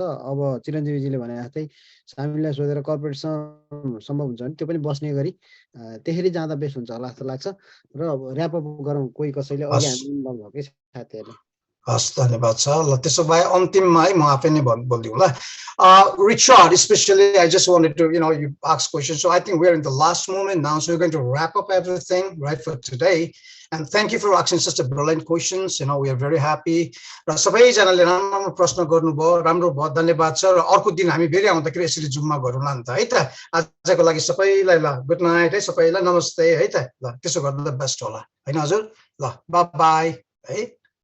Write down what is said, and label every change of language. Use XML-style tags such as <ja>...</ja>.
<ne>अब चिरञ्जीवीजीले भने जस्तै सामिललाई सोधेर कर्पोरेटसँग सम्भव हुन्छ भने त्यो पनि बस्ने गरी त्यसरी जाँदा बेस्ट हुन्छ होला जस्तो लाग्छ। र ऱ्यापअप गरौँ कोही कसैले अघि हामी इन्भल्भ भएकै साथीहरूले। हस्, धन्यवाद छ। ल त्यसो भए अन्तिममा है म आफै नै बोलिदिउँ ल।</ne> <en>Richard, especially, I just wanted to, you ask questions. So I think we're in the last moment now. So we're going to wrap up everything right for today. And thank you for asking such a brilliant questions. We are very happy.</en> <ne>र सबैजनाले राम्रो प्रश्न गर्नुभयो, राम्रो भयो, धन्यवाद छ। र अर्को दिन हामी फेरि आउँदाखेरि यसरी जुममा गरौँला नि त है त। आजको लागि सबैलाई ल गुड नाइट है, सबैलाई नमस्ते है त। ल त्यसो गर्दा बेस्ट होला हैन हजुर। ल बाइ बाइ है।</ne>